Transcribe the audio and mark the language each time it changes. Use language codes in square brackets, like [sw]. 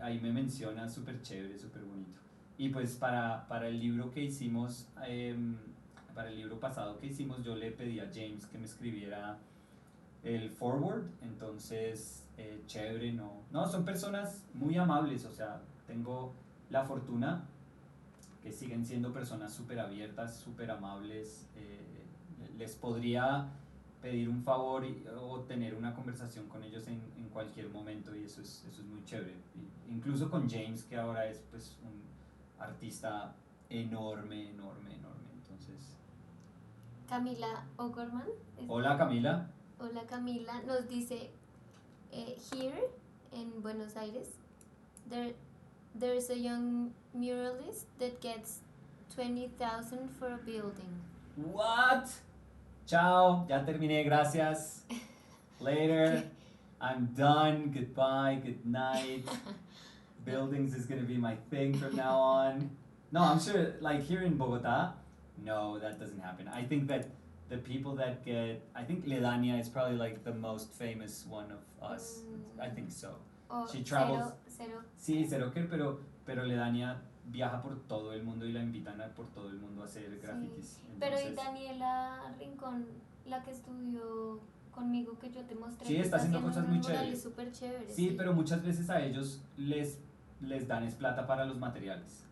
[es] ahí me menciona súper chévere, súper bonito. Y pues para el libro que hicimos, para el libro pasado que hicimos, yo le pedí a James que me escribiera el forward, entonces chévere, no, son personas muy amables, o sea, tengo la fortuna que siguen siendo personas súper abiertas, súper amables, les podría pedir un favor o tener una conversación con ellos en cualquier momento y eso es muy chévere. Incluso con James, que ahora es pues un artista enorme, entonces... Camila O'Gorman. Hola Camila. [en] Hola Camila, nos dice, here in Buenos Aires, there's a young muralist that gets 20,000 for a building. [es] What? Chao, ya terminé, gracias. [en] Later, I'm done, goodbye, good night. Buildings is gonna be my thing from now on. No, I'm sure, like here in Bogota, no, that doesn't happen. I think that the people that I think Ledania is probably like the most famous one of us. I think so. She travels. [es] Cero. Sí, Zeroker, pero Ledania viaja por todo el mundo y la invitan por todo el mundo a hacer grafitis. Sí. Pero y Daniela Rincón, la que estudió conmigo, que yo te mostré. Sí, está haciendo cosas muy chéveres. Súper chéveres. Sí, pero muchas veces a ellos les dan es plata para los materiales.